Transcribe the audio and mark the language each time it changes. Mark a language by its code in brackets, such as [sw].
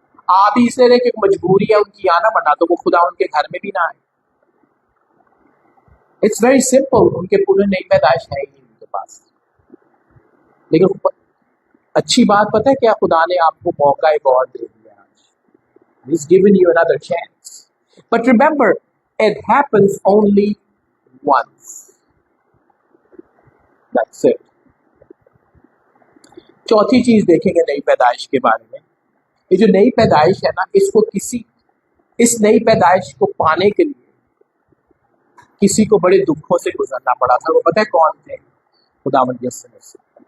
[hi] आप ही इसलिए कि मजबूरी है उनकी आना, वरना तो वो खुदा उनके घर में भी ना आए. [en] It's very simple. [hi] उनके पूरे नई पैदाइश है ही नहीं उनके पास. लेकिन अच्छी बात पता है क्या? खुदा ने आपको मौका एक और दे दिया. [en] He's given you another chance. But remember, it happens only once. That's it. [hi] चौथी चीज देखेंगे नई पैदाइश के बारे में। ये जो नई पैदाइश है ना, इस नई पैदाइश को पाने के लिए किसी को बड़े दुखों से गुजरना पड़ा था। वो पता है कौन थे? खुदावंद यीशु मसीह।